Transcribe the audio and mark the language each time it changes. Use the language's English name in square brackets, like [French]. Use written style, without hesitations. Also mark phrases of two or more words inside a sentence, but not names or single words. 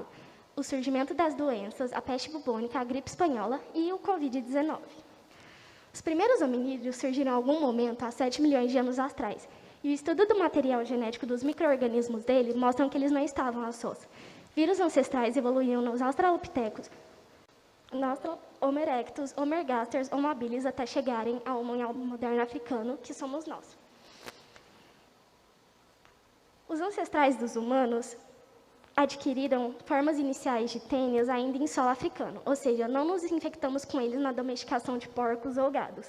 [Portuguese] O surgimento das doenças, a peste bubônica, a gripe espanhola e o Covid-19. Os primeiros hominídeos surgiram em algum momento há 7 milhões de anos atrás, e o estudo do material genético dos micro-organismos dele mostram que eles não estavam à sós. Vírus ancestrais evoluíam nos australopitecos, Homo erectus, Homo ergaster, Homo habilis, até chegarem ao Homo moderno africano, que somos nós. Os ancestrais dos humanos adquiriram formas iniciais de tênis ainda em solo africano, ou seja, não nos infectamos com eles na domesticação de porcos ou gados.